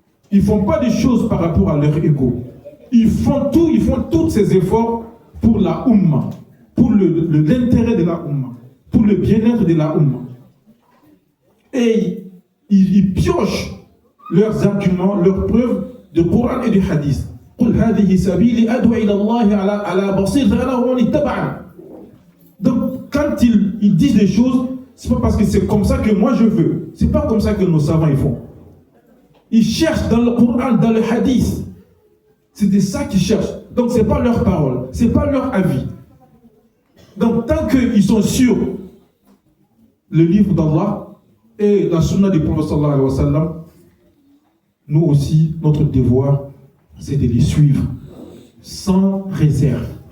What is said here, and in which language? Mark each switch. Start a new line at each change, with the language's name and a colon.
French: Ils font pas des choses par rapport à leur ego. Ils font tous ces efforts pour la Ummah, pour l'intérêt de la Ummah, pour le bien-être de la Ummah. Et ils piochent leurs arguments, leurs preuves du Coran et du Hadith.
Arabic: قل هذه سبيلي أدعو إلى الله على بصيرة أنا ومن اتبعني.
French: Donc quand ils disent des choses, c'est pas parce que c'est comme ça que moi je veux. C'est pas comme ça que nos savants ils font. Ils cherchent dans le Coran, dans le Hadith. C'est de ça qu'ils cherchent. Donc c'est pas leur parole, c'est pas leur avis. Donc tant qu'ils sont sur le livre d'Allah et la sunna du prophète sallallahu alayhi wa sallam, nous aussi, notre devoir, c'est de les suivre sans réserve.